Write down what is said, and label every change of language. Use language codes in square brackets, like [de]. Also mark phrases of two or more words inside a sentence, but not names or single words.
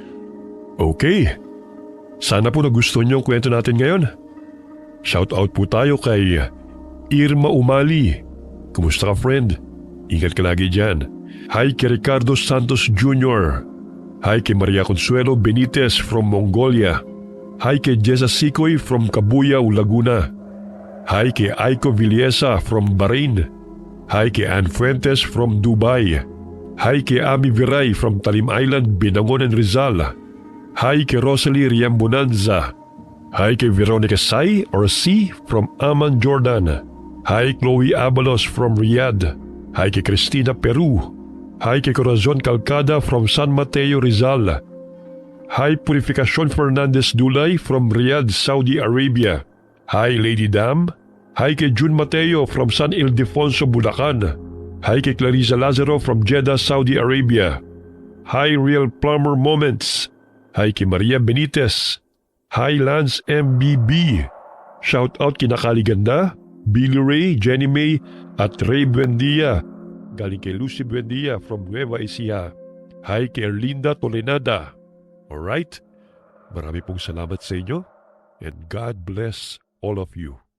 [tl] Okay, sana po nagustuhan niyo ang kwento natin ngayon. [en] Shout out [tl] po tayo kay Irma Umali. Kumusta ka, friend? Ingat ka lagi dyan. Hi kay Ricardo Santos Jr. Hi kay Maria Consuelo Benitez from Mongolia. Hi kay Jessa Sikoy from Cabuyao, Laguna. Hi kay Aiko Villesa from Bahrain. Hi kay Ann Fuentes from Dubai. Hi kay Ami Viray from Talim Island, Binangon and Rizal. Hi kay Rosalie Riambonanza. Hi kay Veronica Sai or C from Amman, Jordan. Hi Chloe Abalos from Riyadh. Hi kay Cristina Peru. Hi kay Corazon Calcada from San Mateo, Rizal. Hi Purificacion Fernandez Dulay from Riyadh, Saudi Arabia. Hi Lady Dam. Hi kay June Mateo from San Ildefonso, Bulacan. Hi kay Clarissa Lazaro from Jeddah, Saudi Arabia. Hi Real Plumber Moments. Hi kay Maria Benitez. Hi Lance MBB. [en] Shout out [tl] kina Kaliganda, Billy Ray, Jenny May at Ray Buendia. Galing kay Lucy Buendia from Nueva Ecija. Hi kay Erlinda Tolenada. Alright, marami pong salamat sa inyo [en] and God bless all of you.